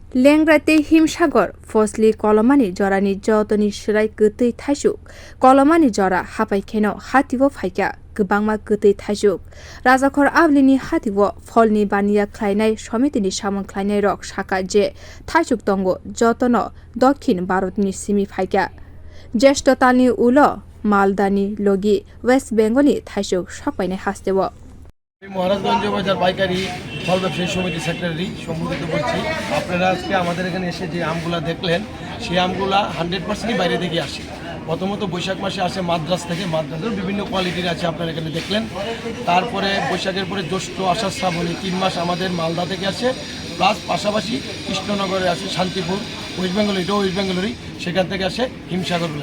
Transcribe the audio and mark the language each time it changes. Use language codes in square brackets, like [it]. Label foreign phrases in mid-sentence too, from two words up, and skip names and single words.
[brx] लेंग्राते हिमसागर फसलि कलमानि जरानि जतनि सोराय गोतै थाइसुक कलमानि जरा हापाइखेनो हातिबो फाइका गोबांमा गोतै थाइसुक राजाखर आवलिनि हातिबो फलनि बानिया ख्लायनाय समितिनि सामन ख्लायनाय रक साका जे थाइसुक दंगो जतन दक्षिण भारतनि सिमि फाइका ज्येष्ठतानि उलो मालदानि लगी वेस्ट बेंगलनि थाइसुक सकबायनाय हास्तेबो [bn] মহারাজগঞ্জ বাজার পাইকারি ফল ব্যবসায়ী সমিতি সেক্রেটারি সম্বোধিত করছি। আপনারা আজকে আমাদের এখানে এসে যে আমগুলা দেখলেন সেই আমগুলা 100%ই বাইরে থেকে আসে। প্রথমত বৈশাখ মাসে আসে মাদ্রাজ থেকে, মাদ্রাজের বিভিন্ন কোয়ালিটির আছে আপনারা এখানে দেখলেন। তারপরে বৈশাখের পরে জ্যৈষ্ঠ আষাঢ় শ্রাবণী 3 মাস আমাদের মালদা থেকে আসে, প্লাস পাশাপাশি কৃষ্ণনগরে আছে শান্তিপুর, ওয়েস্ট বেঙ্গল, এটাও ওয়েস্ট বেঙ্গলেরই, সেখান থেকে আসে হিমসাগরগুলো।